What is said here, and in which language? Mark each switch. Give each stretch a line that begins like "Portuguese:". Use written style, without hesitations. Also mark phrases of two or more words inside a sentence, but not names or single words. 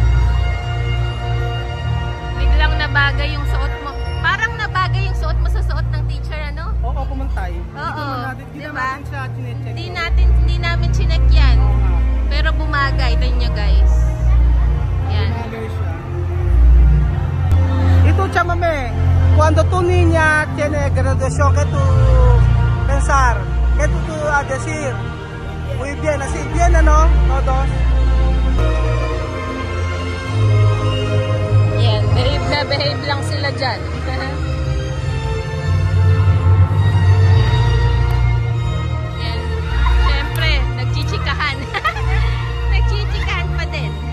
Filipino: Biglang nabagay yung suot mo. Parang nabagay yung suot mo sa suot ng teacher, ano? Oo, pumantay. Oo. Diba? Hindi namin chinek yan. Pero bumagay. Ito nyo, guys. Yan. Ito, chamame,
Spanish: cuando tu niña tiene graduación, ¿qué tú pensar? ¿Qué tú decir? Muy bien, así bien, ¿no? Todos.
Filipino: Yan, behave na behave lang sila dyan. Yan. Siyempre, nagchichikahan. Nagchichikahan pa din.